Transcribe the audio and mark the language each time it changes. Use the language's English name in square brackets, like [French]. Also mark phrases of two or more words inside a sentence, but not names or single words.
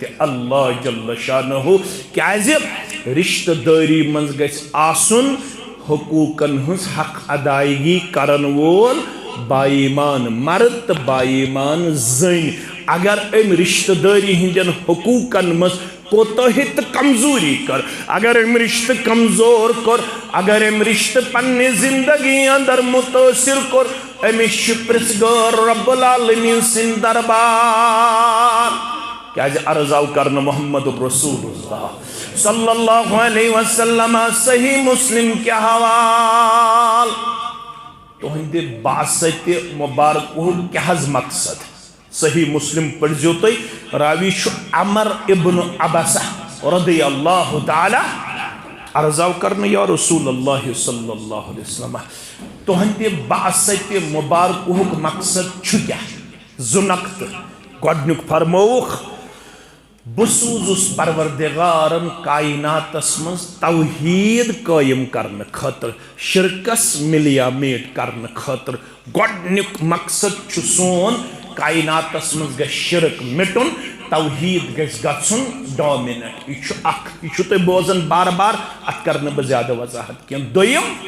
[Arabic] اللہ جل شانہ [Kashmiri] کیازِ رشتہ دٲری منٛز گژھِ آسُن حقوٗقن ہٕنٛز حق ادائیگی کرن وول بایمان مرد تہٕ بایمان زٔنۍ اگر أمۍ رشتہ دٲری ہٕنٛدٮ۪ن حقوٗقن منٛز کوتاہی تہٕ کمزوری کر اگر أمۍ رشتہٕ کمزور کوٚر اگر أمۍ رشتہٕ پننہِ زندگی اندر متٲثر کوٚر أمِس چھُ پرژھگار [Arabic] رب العالمیٖن [Kashmiri] سٕنٛدۍ دربار کیازِ عرض آو کرنہٕ محمد رسول اللہ [Arabic] صلی اللہ علیہ وسلم [Kashmiri] صحیح مسلم کے حوال تُہنٛدِ باسطِ مبارکُہُک کیٛاہ حظ مقصد صحیح مسلم پٔرزیو تُہۍ راوی چھُ عمر ابن عبسہ [Arabic] رضی اللہ تعالی [Kashmiri] عرض آو کرنہٕ [Arabic] یا رسول اللہ صلی اللہ علیہ وسلم [Kashmiri] تُہنٛدِ باسطِ مبارکُہُک مقصد چھُ کیٛاہ زٕ نقطہٕ گۄڈنیُک فرمووُکھ بہٕ سوٗزُس پروردگارن کائناتس منٛز توحیٖد قٲیِم کرنہٕ خٲطرٕ شرکس ملیا میٹ کرنہٕ خٲطرٕ گۄڈنیُک مقصد چھُ سون کائناتس منٛز گژھِ شرک مٹُن توحیٖد گژھِ گژھُن ڈامِنیٹ یہِ چھُ اکھ یہِ چھُو تُہۍ بوزان بار بار اتھ کرٕ نہٕ بہٕ زیادٕ وضاحت کینٛہہ دوٚیِم